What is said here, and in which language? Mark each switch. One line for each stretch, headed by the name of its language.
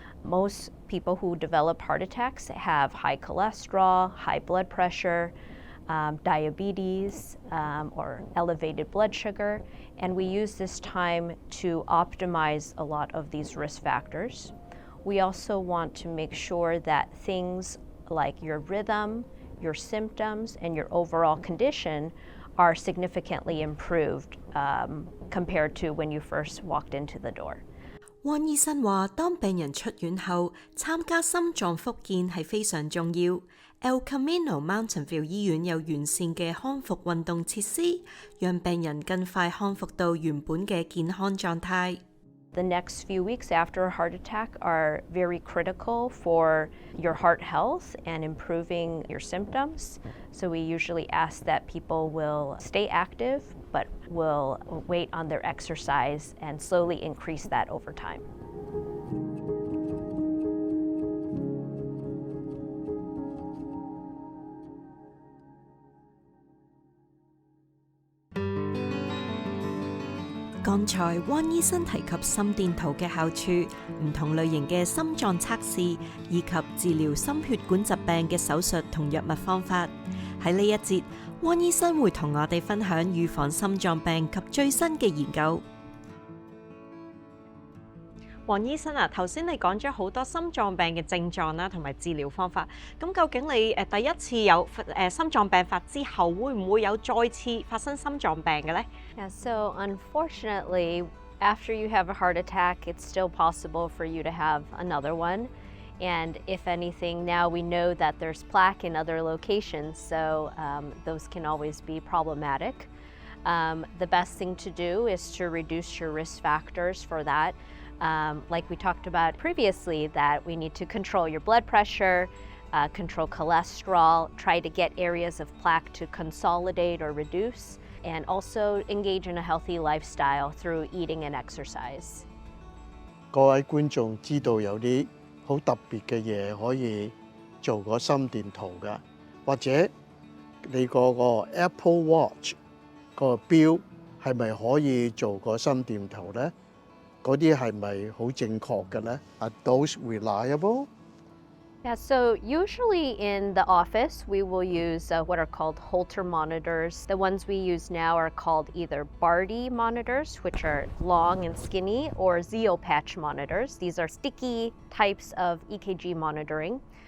English: Most people who develop heart attacks have high cholesterol, high blood pressure, diabetes, or elevated blood sugar, and we use this time to optimize a lot of these risk factors. We also want to make sure that things like your rhythm, your symptoms, and your overall condition are significantly improved compared to when you first walked into the door.
Cantonese: 汪醫生話：當病人出院後，參加心臟復健係非常重要。 Camino Mountain View 醫院有完善嘅康復運動設施，讓病人更快康復到原本嘅健康狀態。
English: The next few weeks after a heart attack are very critical for your heart health and improving your symptoms. So we usually ask that people will stay active, but will wait on their exercise and slowly increase that over time.
Cantonese: 剛才汪醫生提及心電圖嘅好處、唔同類型嘅心臟測試，以及治療心血管疾病嘅手術同藥物方法。喺呢一節，汪醫生會同我哋分享預防心臟病及最新嘅研究。黃醫生啊，頭先你講咗好多心臟病嘅症狀啦，同埋治療方法。咁究竟你第一次有心臟病發之後，會唔會有再次發生心臟病嘅呢？
English: Yeah, so unfortunately, after you have a heart attack, it's still possible for you to have another one. And if anything, now we know that there's plaque in other locations, so those can always be problematic. The best thing to do is to reduce your risk factors for that. Like we talked about previously, that we need to control your blood pressure, control cholesterol, try to get areas of plaque to consolidate or reduce, and also engage in a healthy lifestyle through eating and exercise.
Cantonese: 各位觀眾知道有啲好特別嘅嘢可以做個心電圖㗎，或者你嗰個 Apple Watch 個錶係咪可以做個心電圖呢？嗰啲係咪好正確嘅呢？
English: Are those reliable? Yeah, so usually in the office, we will use what are called Holter monitors. The ones we use now are called either Barty monitors, which are long and skinny, or Zeo patch monitors. These are sticky types of EKG monitoring.